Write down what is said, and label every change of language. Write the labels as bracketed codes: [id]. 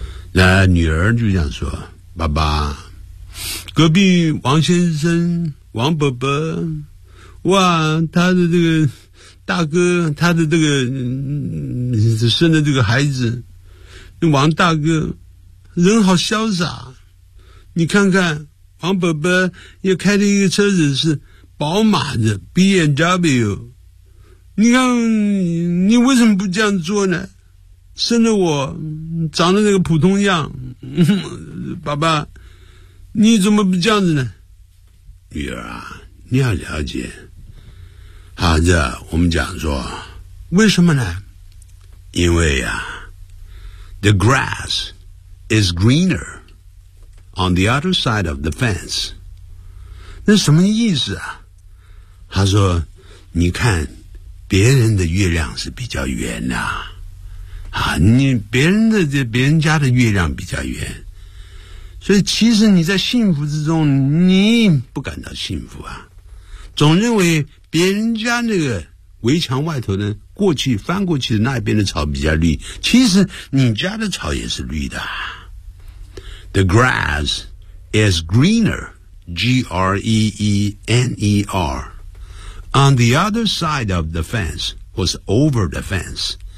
[zh] 那女儿就这样说，爸爸，隔壁王先生，王伯伯，哇，他的这个大哥，他的这个生的这个孩子，王大哥人好潇洒，你看看王伯伯又开的一个车子是宝马的 BMW,你看你为什么不这样做呢？生了我长得那个普通样，爸爸你怎么不这样子呢？女儿啊，你要了解孩子，我们讲说为什么呢？因为啊 [en] The grass is greener on the other side of the fence. [zh] 那什么意思啊？他说你看别人的月亮是比较圆的 你别人家的月亮比较圆，所以其实你在幸福之中你不感到幸福啊，总认为别人家那个围墙外头的过去翻过去的那边的草比较绿，其实你家的草也是绿的。 [en] The grass is greener, G-R-E-E-N-E-R,On the other side of the fence was over the fence.